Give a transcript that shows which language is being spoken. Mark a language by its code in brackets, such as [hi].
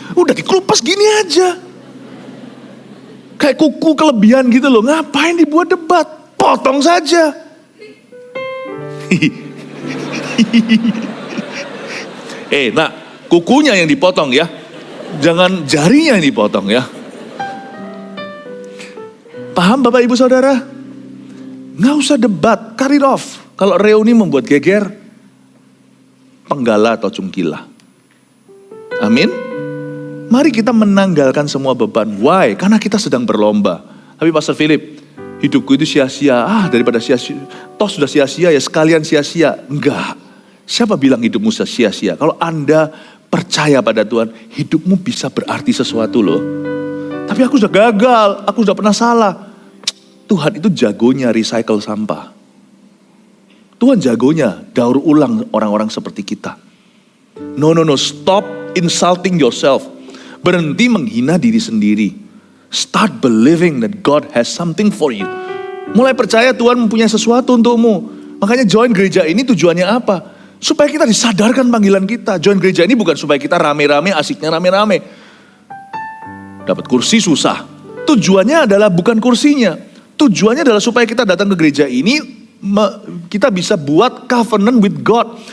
[id] Udah dikelupas gini aja. Kayak kuku kelebihan gitu loh. Ngapain dibuat debat? Potong saja. Nah, kukunya yang dipotong ya. Jangan jarinya yang dipotong ya. Paham Bapak Ibu Saudara? Nggak usah debat, [en] cut it off. [id] Kalau reuni membuat geger, penggala atau cungkilah. Amin. Mari kita menanggalkan semua beban. [en] Why? [id] Karena kita sedang berlomba. Tapi Pastor Philip, hidupku itu sia-sia. Daripada sia-sia, toh sudah sia-sia ya sekalian sia-sia. Enggak. Siapa bilang hidupmu sia-sia? Kalau Anda percaya pada Tuhan, hidupmu bisa berarti sesuatu loh. Tapi aku sudah gagal, aku sudah pernah salah. Tuhan itu jagonya recycle sampah. Tuhan jagonya daur ulang orang-orang seperti kita. [en] No, stop insulting yourself. [id] Berhenti menghina diri sendiri. [en] Start believing that God has something for you. [id] Mulai percaya Tuhan mempunyai sesuatu untukmu. Makanya join gereja ini tujuannya apa? Supaya kita disadarkan panggilan kita. Join gereja ini bukan supaya kita rame-rame, asiknya rame-rame. Dapat kursi susah. Tujuannya adalah bukan kursinya. Tujuannya adalah supaya kita datang ke gereja ini, kita bisa buat [en] covenant with God.